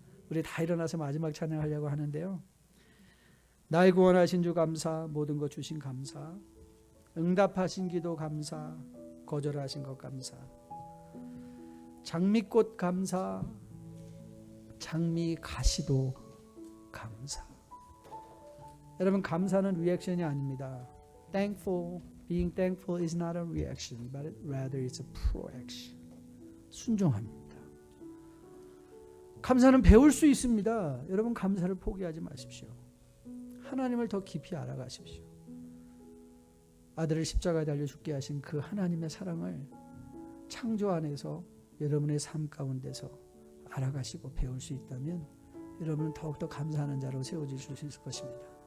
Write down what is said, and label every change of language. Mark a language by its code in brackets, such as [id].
[ko] 우리 다 일어나서 마지막 찬양하려고 하는데요. 날 구원하신 주 감사, 모든 것 주신 감사, 응답하신 기도 감사, 거절하신 것 감사, 장미꽃 감사, 장미 가시도 감사. 여러분 감사는 리액션이 아닙니다. [en] Being thankful is not a reaction, but rather it's a proaction. [ko] 순종합니다. 감사는 배울 수 있습니다. 여러분 감사를 포기하지 마십시오. 하나님을 더 깊이 알아가십시오. 아들을 십자가에 달려 죽게 하신 그 하나님의 사랑을 창조 안에서 여러분의 삶 가운데서 알아가시고 배울 수 있다면 여러분은 더욱더 감사하는 자로 세워질 수 있을 것입니다.